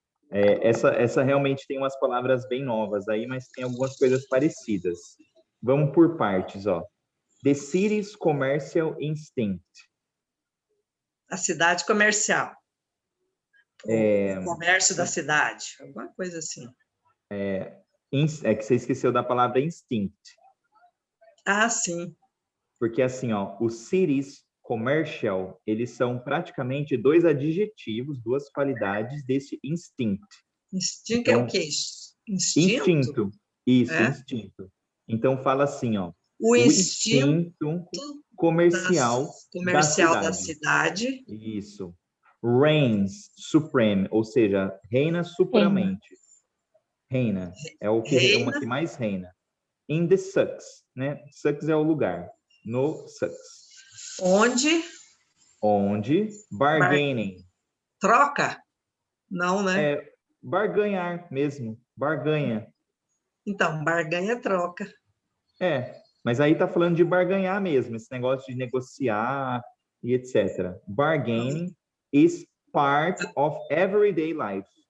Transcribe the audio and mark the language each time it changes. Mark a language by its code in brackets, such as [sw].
[pt] Essa realmente tem umas palavras bem novas aí, mas tem algumas coisas parecidas. Vamos por partes, ó. [en] The city's commercial instinct. [pt] A cidade comercial. O comércio da cidade, alguma coisa assim. É que você esqueceu da palavra instinct. Ah, sim. Porque assim, ó, os [en] cities commercial, [pt] eles são praticamente dois adjetivos, duas qualidades desse instinct. [en] Instinct [pt] então, é o quê? Instinto. Isso, instinto. Então fala assim, ó. O instinto comercial da cidade. Isso. [en] Reigns supreme, [pt] ou seja, reina supremamente. Reina. É o que uma que mais reina. [en] In the sucks, [pt] né? Sucks é o lugar. No sucks. Onde bargaining. Troca? Não, né? Barganhar mesmo. Barganha. Então, barganha é troca. Mas aí tá falando de barganhar mesmo, esse negócio de negociar e etc. [en] Bargaining is part of everyday life.